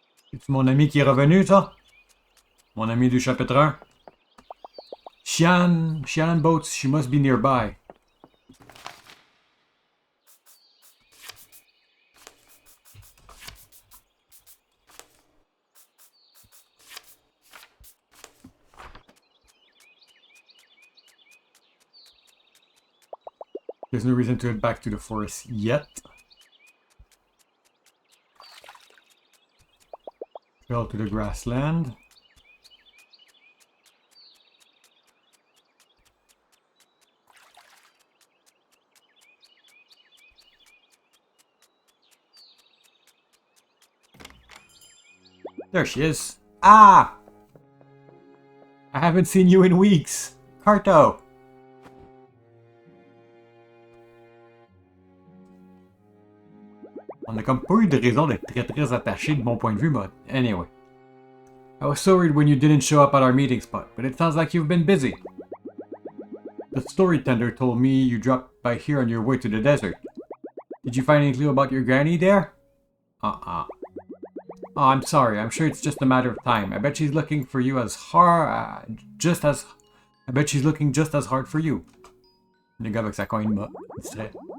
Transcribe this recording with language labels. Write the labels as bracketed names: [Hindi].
[French] C'est mon ami qui est revenu, ça? Mon ami du chapitre 1? [English] Shannon boats, she must be nearby. There's no reason to head back to the forest yet. Trail to the grassland. There she is. Ah! I haven't seen you in weeks. Carto! [French] On n'a comme pas eu de raison d'être très attaché de mon point de vue, [English] but anyway. I was so worried when you didn't show up at our meeting spot, but it sounds like you've been busy. The story tender told me you dropped by here on your way to the desert. Did you find any clue about your granny there? Oh, I'm sorry. I'm sure it's just a matter of time. I bet she's looking for you as hard, I bet she's looking just as hard for you. [French] Le gars avec sa coin bas, distrait.